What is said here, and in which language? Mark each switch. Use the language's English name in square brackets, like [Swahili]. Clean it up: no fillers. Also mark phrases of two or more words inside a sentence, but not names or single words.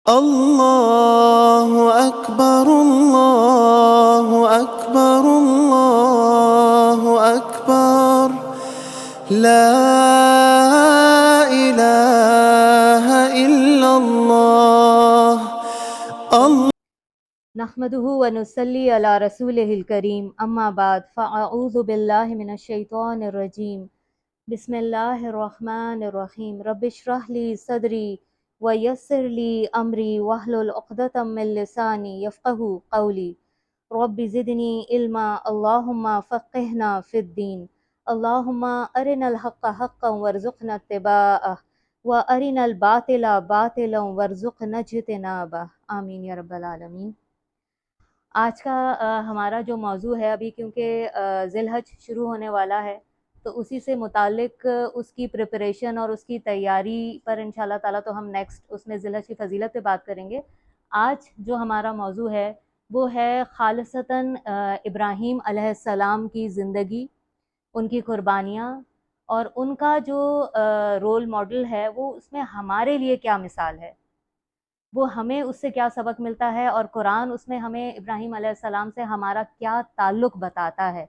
[Arabic] اللہ اکبر اللہ اکبر اللہ اکبر لا الہ الا اللہ نحمده ونصلي على رسوله الكريم اما بعد فاعوذ بالله من الشيطان الرجيم بسم الله الرحمن الرحيم رب اشرح لي صدري ويسر لي امري واحلل عقدة من لساني يفقهوا قولي رب زدني علما اللهم فقهنا في الدين اللهم ارنا الحق حقا وارزقنا اتباعه وارنا الباطل باطلا وارزقنا اجتنابه آمین یا رب العالمین۔ [Urdu] آج کا ہمارا جو موضوع ہے، ابھی کیونکہ ذی الحج شروع ہونے والا ہے تو اسی سے متعلق اس کی پریپریشن اور اس کی تیاری پر [Arabic] انشاءاللہ تعالیٰ [Urdu] تو ہم نیکسٹ اس میں ذی الحج کی فضیلت پہ بات کریں گے۔ آج جو ہمارا موضوع ہے وہ ہے خالصتاً ابراہیم [Arabic] علیہ السلام [Urdu] کی زندگی، ان کی قربانیاں اور ان کا جو [English] role model [Urdu] ہے وہ اس میں ہمارے لیے کیا مثال ہے، وہ ہمیں اس سے کیا سبق ملتا ہے، اور قرآن اس میں ہمیں ابراہیم [Arabic] علیہ السلام [Urdu] سے ہمارا کیا تعلق بتاتا ہے۔